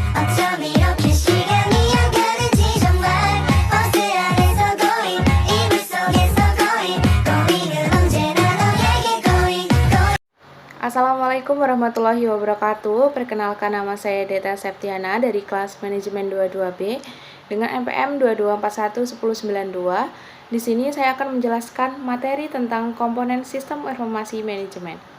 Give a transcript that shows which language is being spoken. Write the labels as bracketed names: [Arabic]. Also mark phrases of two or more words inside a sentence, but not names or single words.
[Korean] 어쩜 이렇게 시간이 안 가는지 정말 버스 안에서 고인 이불 속에서 고인은 언제나 너에게 고인. [Arabic] السلام عليكم ورحمة الله وبركاته. [Indonesian] Perkenalkan, nama saya Deta Septiana dari kelas manajemen 22B dengan NPM 22411092. Di sini saya akan menjelaskan materi tentang komponen sistem informasi manajemen.